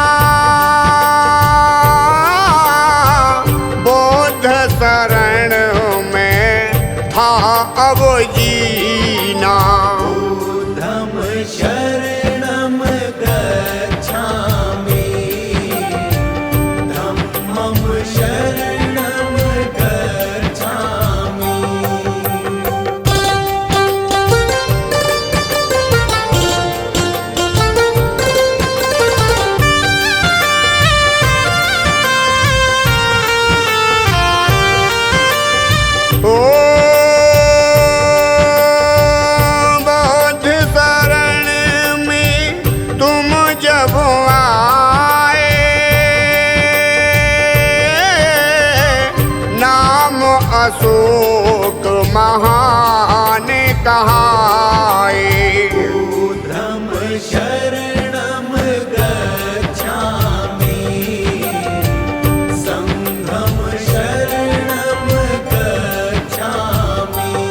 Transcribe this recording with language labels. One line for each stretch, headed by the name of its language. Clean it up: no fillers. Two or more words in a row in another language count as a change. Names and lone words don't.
Hindi: बौद्ध शरण में था अब जीना।
Pali: ऊर्ध्वं शरणं गच्छामि, धम्मं शरणं गच्छामि।
Hindi: ओ बौद्ध शरण में तुम जब आए, नाम अशोक महान कहाए।
Pali: ऊर्ध्वं शरणं गच्छामि, संघं शरणं गच्छामि।